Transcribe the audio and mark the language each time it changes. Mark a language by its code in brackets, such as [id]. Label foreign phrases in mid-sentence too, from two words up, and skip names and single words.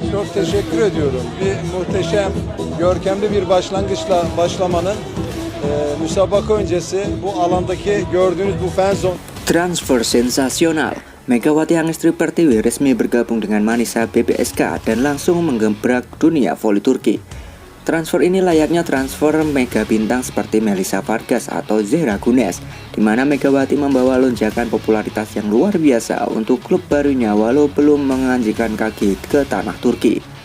[tr] Çok teşekkür ediyorum. Bir muhteşem, görkemli bir başlangıçla başlamanın müsabaka öncesi bu alandaki gördüğünüz bu [en] fan zone. [id] Transfer sensasional. Megawati Hangestri Pertiwi resmi bergabung dengan Manisa BBSK dan langsung menggebrak dunia voli Turki. Transfer ini layaknya transfer mega bintang seperti Melissa Vargas atau Zehra Gunes, di mana Megawati membawa lonjakan popularitas yang luar biasa untuk klub barunya walau belum menganjikkan kaki ke tanah Turki.